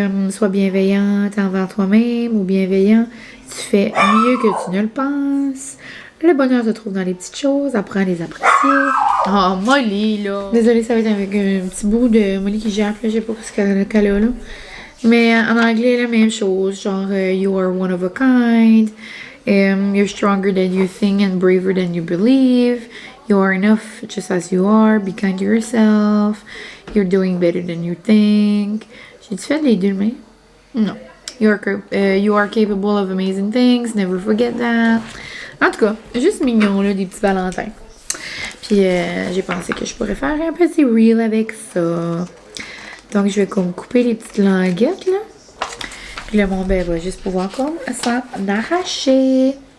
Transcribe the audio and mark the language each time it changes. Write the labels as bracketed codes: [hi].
[fr] Sois bienveillante envers toi-même ou bienveillant. Tu fais mieux que tu ne le penses. Le bonheur se trouve dans les petites choses. Apprends à les apprécier. Oh, Molly, là. Désolée, ça va être avec un petit bout de Molly qui jappe, là. Je sais pas ce qu'elle a, là. Mais en anglais, la même chose. [en] Genre, you are one of a kind. You're stronger than you think and braver than you believe. You are enough just as you are. Be kind to yourself. You're doing better than you think. [fr] J'ai-tu fait les deux mains? Non. [en] You are capable of amazing things. Never forget that. [fr] En tout cas, juste mignon, là, des petits valentins. Puis, j'ai pensé que je pourrais faire un petit reel avec ça. Donc, je vais comme couper les petites languettes, là. Puis là, mon bébé va juste pouvoir comme s'en arracher.